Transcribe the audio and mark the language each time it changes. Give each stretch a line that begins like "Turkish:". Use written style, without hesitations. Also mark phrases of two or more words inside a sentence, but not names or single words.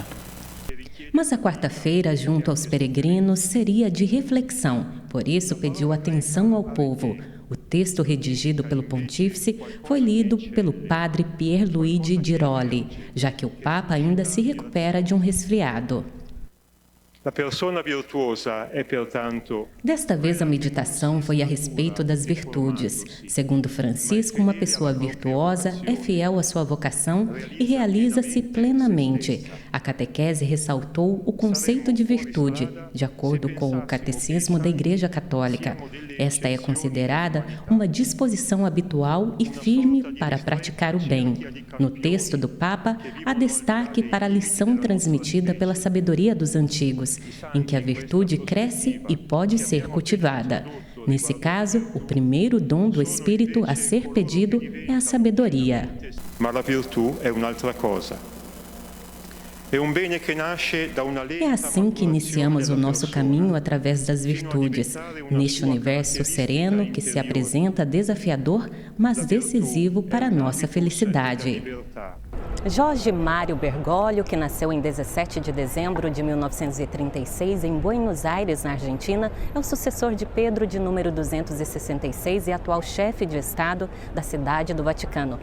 Portuguese: Mas a quarta-feira, junto aos peregrinos, seria de reflexão. Por isso, pediu atenção ao povo. O texto redigido pelo pontífice foi lido pelo padre Pierluigi Giroli, já que o Papa ainda se recupera de um resfriado.
Italian: La persona virtuosa è pertanto.
Portuguese: Desta vez a meditação foi a respeito das virtudes. Segundo Francisco, uma pessoa virtuosa é fiel à sua vocação e realiza-se plenamente. A catequese ressaltou o conceito de virtude, de acordo com o Catecismo da Igreja Católica. Esta é considerada uma disposição habitual e firme para praticar o bem. No texto do Papa, há destaque para a lição transmitida pela sabedoria dos antigos, em que a virtude cresce e pode ser cultivada. Nesse caso, o primeiro dom do Espírito a ser pedido é a sabedoria.
Italian: Ma la virtù è un'altra cosa.
Portuguese: É assim que iniciamos o nosso caminho através das virtudes, neste universo sereno que se apresenta desafiador, mas decisivo para a nossa felicidade. Jorge Mário Bergoglio, que nasceu em 17 de dezembro de 1936 em Buenos Aires, na Argentina, é o sucessor de Pedro de número 266 e atual chefe de Estado da Cidade do Vaticano.